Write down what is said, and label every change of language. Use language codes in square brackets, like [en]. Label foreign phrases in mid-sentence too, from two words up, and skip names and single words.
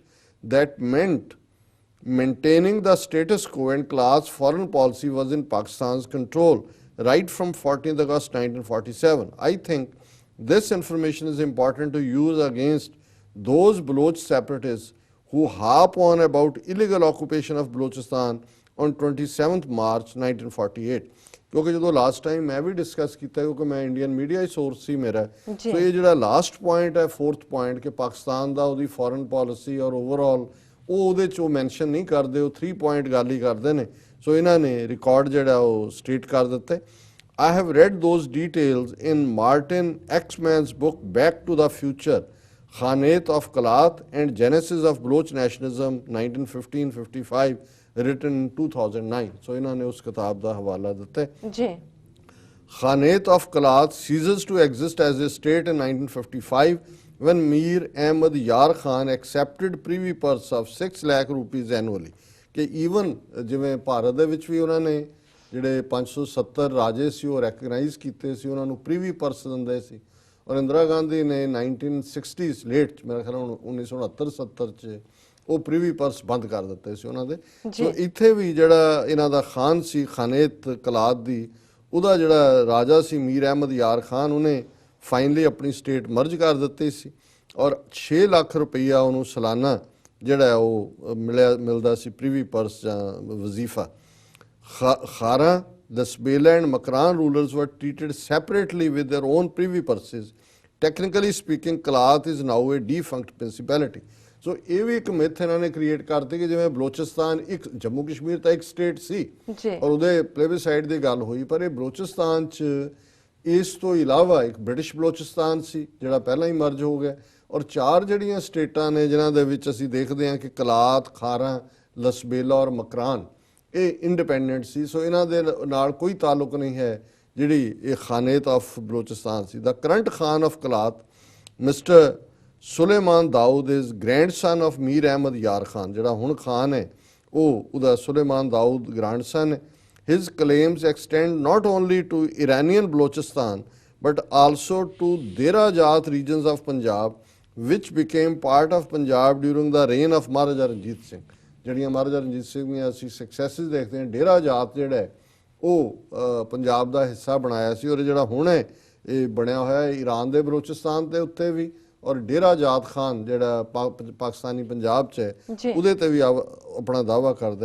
[en] That meant maintaining the status quo, and Kalat's foreign policy was in Pakistan's control right from 14th August 1947. I think this information is important to use against those Baloch separatists who harp on about illegal occupation of Balochistan on 27th March 1948. [pa] ਕਿਉਂਕਿ ਜਦੋਂ [en] last time [pa] ਮੈਂ ਵੀ ਡਿਸਕਸ ਕੀਤਾ, ਕਿਉਂਕਿ ਮੈਂ [en] Indian media [pa] ਹੀ ਸੋਰਸ ਸੀ ਮੇਰਾ, ਸੋ ਇਹ ਜਿਹੜਾ [en] last point [pa] ਹੈ 4th ਪੁਆਇੰਟ ਕਿ ਪਾਕਿਸਤਾਨ ਦਾ ਉਹਦੀ [en] foreign policy [pa] ਔਰ ਓਵਰਆਲ ਉਹ ਉਹਦੇ 'ਚ ਉਹ ਮੈਂਸ਼ਨ ਨਹੀਂ ਕਰਦੇ, ਉਹ 3 ਪੁਆਇੰਟ ਗੱਲ ਹੀ ਕਰਦੇ ਨੇ। ਸੋ ਇਹਨਾਂ ਨੇ ਰਿਕਾਰਡ ਜਿਹੜਾ ਉਹ ਸਟੇਟ ਕਰ ਦਿੱਤੇ। [en] I have read those details in Martin Exman's book Back to the Future, Khanate of Kalat and Genesis of Bloch Nationalism 1915-55, written in 2009. [pa] So ਇਹਨਾਂ ਨੇ ਉਸ ਕਿਤਾਬ ਦਾ ਹਵਾਲਾ ਦਿੱਤਾ ਜੀ। [en] Khanate of Kalat ceases to exist as a state in 1955 when Mir Ahmad Yar Khan accepted privy purse of 6 lakh rupees annually. [pa] ਕਿ ਈਵਨ ਜਿਵੇਂ ਭਾਰਤ ਦੇ ਵਿੱਚ ਵੀ ਉਹਨਾਂ ਨੇ ਜਿਹੜੇ 570 ਰਾਜੇ ਸੀ ਉਹ ਰੈਕਗਨਾਈਜ਼ ਕੀਤੇ ਸੀ, ਉਹਨਾਂ ਨੂੰ [en] privy purse [pa] ਦਿੰਦੇ ਸੀ। ਔਰ ਇੰਦਰਾ ਗਾਂਧੀ ਨੇ 1960s ਲੇਟ 'ਚ ਮੇਰਾ ਖਿਆਲ 1969-70 'ਚ ਉਹ [en] privy purse [pa] ਬੰਦ ਕਰ ਦਿੱਤੇ ਸੀ ਉਹਨਾਂ ਦੇ। ਸੋ ਇੱਥੇ ਵੀ ਜਿਹੜਾ ਇਹਨਾਂ ਦਾ ਖਾਨ ਸੀ ਖਾਨੇਤ ਕਲਾਤ ਦੀ, ਉਹਦਾ ਜਿਹੜਾ ਰਾਜਾ ਸੀ ਮੀਰ ਅਹਿਮਦ ਯਾਰ ਖਾਨ, ਉਹਨੇ ਫਾਈਨਲੀ ਆਪਣੀ [en] state merge [pa] ਕਰ ਦਿੱਤੀ ਸੀ ਔਰ 6 ਲੱਖ ਰੁਪਈਆ ਉਹਨੂੰ ਸਾਲਾਨਾ ਜਿਹੜਾ ਉਹ ਮਿਲਦਾ ਸੀ [en] privy purse [pa] ਜਾਂ ਵਜ਼ੀਫਾ। [en] Khara, the Sbela and Makran rulers were treated separately with their own privy purses. Technically speaking, Kalat is now a defunct principality. [pa] So ਇਹ ਵੀ ਇੱਕ ਮਿਥ ਇਹਨਾਂ ਨੇ ਕ੍ਰੀਏਟ ਕਰਤੀ ਕਿ ਜਿਵੇਂ ਬਲੋਚਿਸਤਾਨ ਇੱਕ ਜੰਮੂ ਕਸ਼ਮੀਰ ਤਾਂ ਇੱਕ ਸਟੇਟ ਸੀ ਔਰ ਉਹਦੇ ਪਲੇਬਿਸਾਈਡ ਦੀ ਗੱਲ ਹੋਈ, ਪਰ ਇਹ ਬਲੋਚਿਸਤਾਨ 'ਚ ਇਸ ਤੋਂ ਇਲਾਵਾ ਇੱਕ ਬ੍ਰਿਟਿਸ਼ ਬਲੋਚਿਸਤਾਨ ਸੀ ਜਿਹੜਾ ਪਹਿਲਾਂ ਹੀ ਮਰਜ ਹੋ ਗਿਆ ਔਰ 4 ਜਿਹੜੀਆਂ ਸਟੇਟਾਂ ਨੇ ਜਿਨ੍ਹਾਂ ਦੇ ਵਿੱਚ ਅਸੀਂ ਦੇਖਦੇ ਹਾਂ ਕਿ ਕਲਾਤ, ਖਾਰਾ, ਲਸਬੇਲਾ ਔਰ ਮਕਰਾਨ ਇਹ ਇੰਡੀਪੈਂਡੈਂਟ ਸੀ। ਸੋ ਇਹਨਾਂ ਦੇ ਨਾਲ ਕੋਈ ਤਾਲੁਕ ਨਹੀਂ ਹੈ ਜਿਹੜੀ ਇਹ [en] Khanate of Balochistan [pa] ਸੀ। [en] The current Khan of Kalat Mister Suleman Daud is grandson of Mir Ahmad Yar Khan, [pa] ਜਿਹੜਾ ਹੁਣ ਖਾਨ ਹੈ ਉਹ ਉਹਦਾ ਸੁਲੇਮਾਨ ਦਾਊਦ ਗ੍ਰੈਂਡਸਨ ਹੈ। [en] His claims extend not only to Iranian Balochistan but also to Derajat regions of Punjab, which became part of Punjab during the reign of Maharaja Ranjit Singh. [pa] ਜਿਹੜੀਆਂ ਮਹਾਰਾਜਾ ਰਣਜੀਤ ਸਿੰਘ ਦੀਆਂ ਅਸੀਂ ਸਕਸੈਸਿਸ ਦੇਖਦੇ ਹਾਂ, ਡੇਰਾ ਜਾਤ ਜਿਹੜਾ ਉਹ ਪੰਜਾਬ ਦਾ ਹਿੱਸਾ ਬਣਾਇਆ ਸੀ ਔਰ ਜਿਹੜਾ ਹੁਣ ਹੈ ਇਹ ਬਣਿਆ ਹੋਇਆ ਹੈ ਈਰਾਨ ਦੇ ਬਲੋਚਿਸਤਾਨ ਦੇ ਉੱਤੇ ਵੀ ਔਰ ਡੇਰਾ ਜਾਤ ਖਾਨ ਜਿਹੜਾ ਪਾਕਿਸਤਾਨੀ ਪੰਜਾਬ 'ਚ ਹੈ ਉਹਦੇ ਤੇ ਵੀ ਆਪਣਾ ਦਾਅਵਾ ਕਰਦਾ।